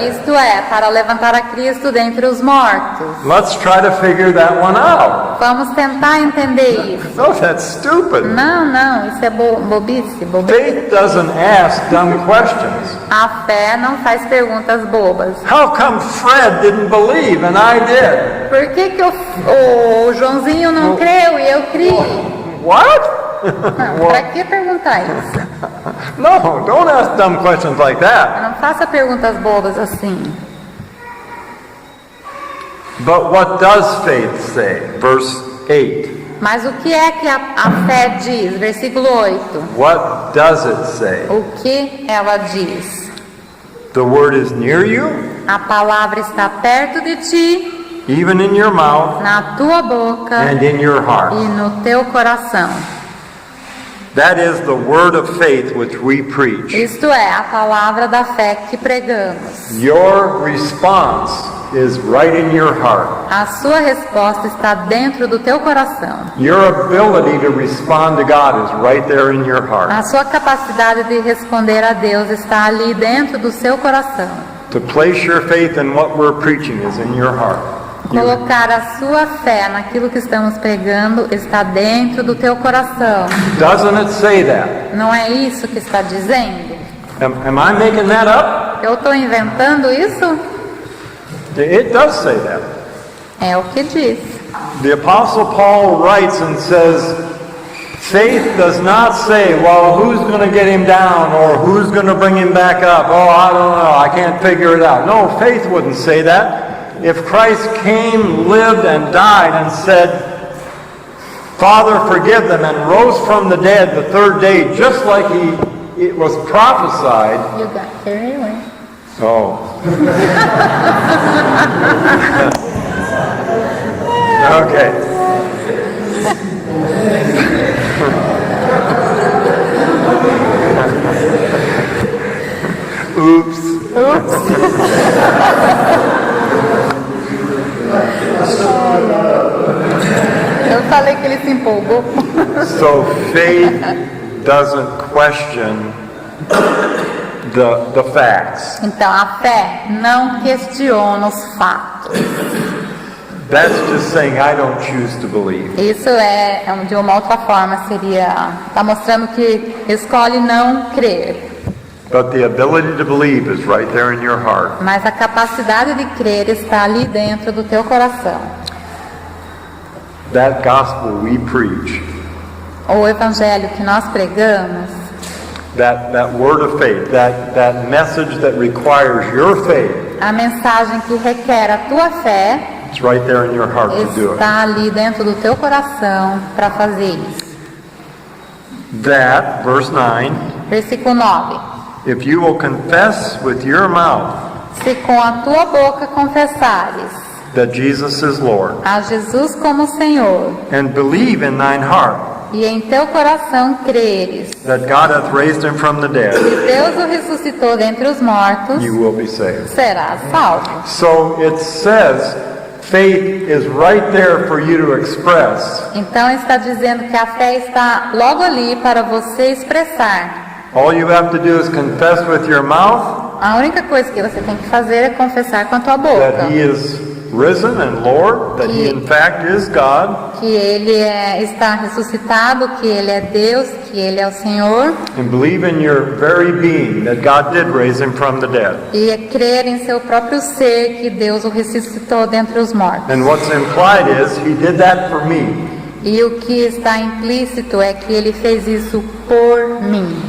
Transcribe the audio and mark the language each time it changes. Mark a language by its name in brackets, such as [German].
[Portuguese] Isto é, para levantar a Cristo dentre os mortos. [English] Let's try to figure that one out. [Portuguese] Vamos tentar entender isso. [English] No, that's stupid. [Portuguese] Não, isso é bobice. [English] Faith doesn't ask dumb questions. [Portuguese] A fé não faz perguntas bobas. [English] How come Fred didn't believe and I did? [Portuguese] Por que o Joãozinho não creu e eu criei? [English] What? [Portuguese] Não, para que perguntar isso? [English] No, don't ask dumb questions like that. [Portuguese] Não faça perguntas bobas assim. [English] But what does faith say? Verse 8. [Portuguese] Mas o que é que a fé diz? Versículo 8. [English] What does it say? [Portuguese] O que ela diz? [English] The word is near you, [Portuguese] A palavra está perto de ti, [English] even in your mouth [Portuguese] na tua boca [English] and in your heart. [Portuguese] e no teu coração. [English] That is the word of faith which we preach. [Portuguese] Isto é, a palavra da fé que pregamos. [English] Your response is right in your heart. [Portuguese] A sua resposta está dentro do teu coração. [English] Your ability to respond to God is right there in your heart. [Portuguese] A sua capacidade de responder a Deus está ali dentro do seu coração. [English] To place your faith in what we're preaching is in your heart. [Portuguese] Colocar a sua fé naquilo que estamos pregando está dentro do teu coração. [English] Doesn't it say that? [Portuguese] Não é isso que está dizendo? [English] Am I making that up? [Portuguese] Eu estou inventando isso? [English] It does say that. [Portuguese] É o que diz. [English] The Apostle Paul writes and says, faith does not say, well, who's going to get him down or who's going to bring him back up? Oh, I don't know, I can't figure it out. No, faith wouldn't say that. If Christ came, lived, and died and said, Father, forgive them, and rose from the dead the third day, just like it was prophesied. You got carried away. Oh. Okay. Oops. [Portuguese] Eu falei que ele se empolgou. [English] So faith doesn't question the facts. [Portuguese] Então a fé não questiona os fatos. [English] That's just saying I don't choose to believe. [Portuguese] Isso de uma outra forma está mostrando que escolhe não crer. [English] But the ability to believe is right there in your heart. [Portuguese] Mas a capacidade de crer está ali dentro do teu coração. [English] That gospel we preach, [Portuguese] O evangelho que nós pregamos, [English] that word of faith, that message that requires your faith, [Portuguese] a mensagem que requer a tua fé, [English] it's right there in your heart to do it. [Portuguese] está ali dentro do teu coração para fazer isso. [English] That, verse 9, [Portuguese] Versículo 9. [English] if you will confess with your mouth [Portuguese] Se com a tua boca confessares [English] that Jesus is Lord, [Portuguese] a Jesus como Senhor, [English] and believe in thine heart [Portuguese] e em teu coração creres [English] that God hath raised him from the [Portuguese] que [English] dead, [Portuguese] Deus o ressuscitou dentre os mortos, [English] you will be saved. [Portuguese] serás salvo. [English] So it says faith is right there for you to express. [Portuguese] Então está dizendo que a fé está logo ali para você expressar. [English] All you have to do is confess with your mouth [Portuguese] A única coisa que você tem que fazer é confessar com a tua boca [English] that he is risen and Lord, that he in fact is God, [Portuguese] que Ele está ressuscitado, que Ele é Deus, que Ele é o Senhor, [English] and believe in your very being that God did raise him from the dead. [Portuguese] e crer em seu próprio ser que Deus o ressuscitou dentre os mortos. [English] And what's implied is he did that for me, [Portuguese] E o que está implícito é que Ele fez isso por mim,